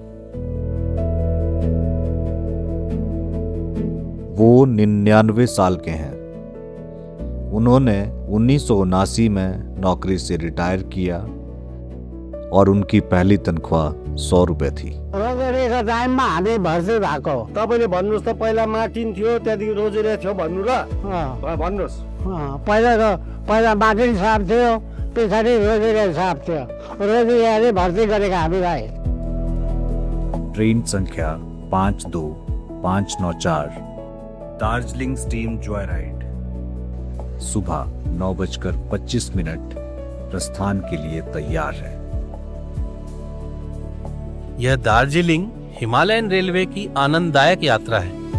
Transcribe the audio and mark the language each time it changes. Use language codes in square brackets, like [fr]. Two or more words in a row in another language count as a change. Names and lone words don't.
[hi] वो 99 साल के हैं। उन्होंने 1979 में नौकरी से रिटायर किया और उनकी पहली तनख्वाह 100 रुपए थी। [ne] रोजगारीको टाइममा हामी भर्ती भएको। तपाईँले भन्नुहोस् त, पहिला मार्टिन थियो, त्यहाँदेखि रोजगारी थियो भन्नु र? भन्नुहोस्। पहिला मार्टिन साहब थियो, पछाडि रोजगारी साहब थियो। रोजगारी भर्ती गरेका हामीलाई। [hi] ट्रेन संख्या 52594, दार्जिलिंग स्टीम जॉय राइड। सुबह 9:25 प्रस्थान के लिए तैयार है। यह दार्जिलिंग हिमालयन रेलवे की आनंददायक यात्रा है।